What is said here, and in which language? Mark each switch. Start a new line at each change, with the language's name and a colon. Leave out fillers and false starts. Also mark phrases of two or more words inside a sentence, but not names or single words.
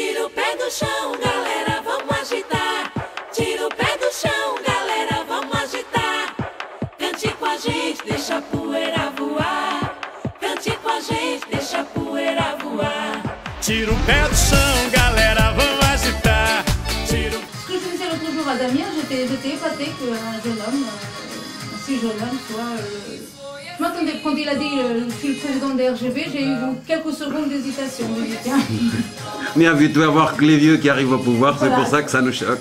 Portuguese: Tira o pé do chão, galera, vamos agitar. Tira o pé do chão, galera, vamos agitar. Cante com a gente, deixa a poeira voar. Cante com a gente, deixa a poeira voar. Tira o pé do chão, galera, vamos agitar. Tira...
French: Ce que je disais l'autre jour à Damien, j'étais épatée qu'un jeune homme, un si jeune homme soit... Je m'attendais, quand il a dit je suis le président de RGB, j'ai eu quelques secondes d'hésitation. Mais habitué à voir que les vieux qui arrivent au pouvoir, Voilà. c'est pour ça que ça nous choque.